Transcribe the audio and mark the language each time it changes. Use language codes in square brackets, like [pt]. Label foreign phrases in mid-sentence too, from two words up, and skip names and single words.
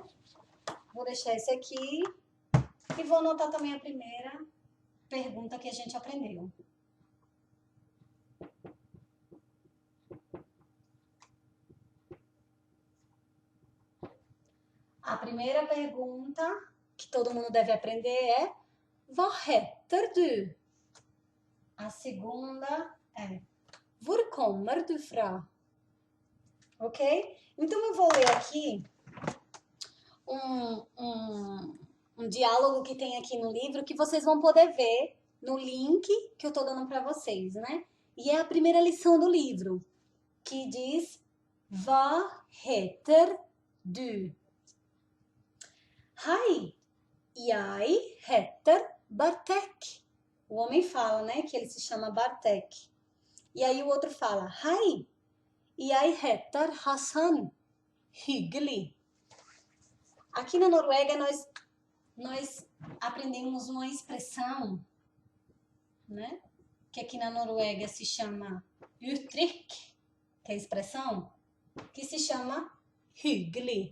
[pt] Vou deixar esse aqui e vou anotar também a primeira pergunta que a gente aprendeu. A primeira pergunta que todo mundo deve aprender é [no] Hva heter du? [pt] A segunda é [no] Hvor kommer du fra? [pt] Ok? Então eu vou ler aqui um diálogo que tem aqui no livro que vocês vão poder ver no link que eu tô dando para vocês, né? E é a primeira lição do livro, que diz [no] Hva heter du? Hei, jeg heter Bartek. [pt] O homem fala, né, que ele se chama Bartek. E aí o outro fala, [no] Hei, jeg heter Hassan. [pt] Hyggelig. Aqui na Noruega nós aprendemos uma expressão, né, que aqui na Noruega se chama uttrykk, que é a expressão, que se chama hyggelig.